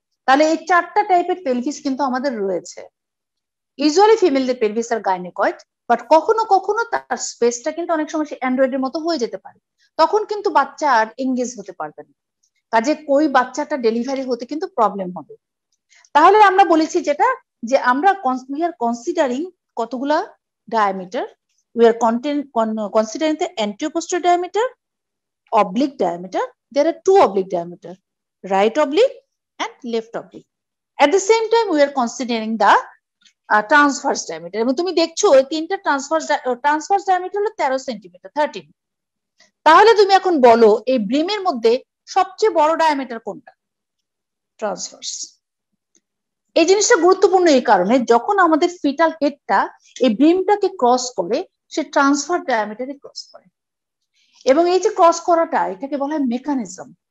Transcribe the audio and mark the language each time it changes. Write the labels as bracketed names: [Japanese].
[Bangla] তাহলে এই চারটা টাইপের পেলভিস কিন্তু আমাদের রয়েছে। ইউজুয়ালি ফিমেলদের পেলভিস আর গাইনিকয়েড, বাট কখনো কখনো তার স্পেসটা কিন্তু অনেক সময় অ্যান্ড্রয়েডের মতো হয়ে যেতে পারে, তখন কিন্তু বাচ্চা আর এঙ্গেজ হতে পারবে না, কাজে কই বাচ্চাটা ডেলিভারি হতে কিন্তু প্রবলেম হবে। তাহলে আমরা বলেছি যেটা যে আমরা [English] we are considering কতগুলা diameter, we are considering the anterior posterior diameter, oblique diameter. There are two oblique diameter, right oblique and left oblique. At the same time we are considering the transverse diameter, [Bangla] এবং তুমি দেখছো এই তিনটা transverse diameter হলো 13 centimetre 13। তাহলে তুমি এখন বলো এই ব্রিমের মধ্যে সবচেয়ে বড় ডায়ামিটার কোনটা? ট্রান্সভার্স। এই জিনিসটা গুরুত্বপূর্ণ এই কারণে যখন আমাদের ফিটাল হেডটা এই ব্রিমটাকে ক্রস করে সে ট্রান্সফার ডায়ামিটারে ক্রস করে, এবং এই যে ক্রস করাটা এটাকে বলা হয় মেকানিজম।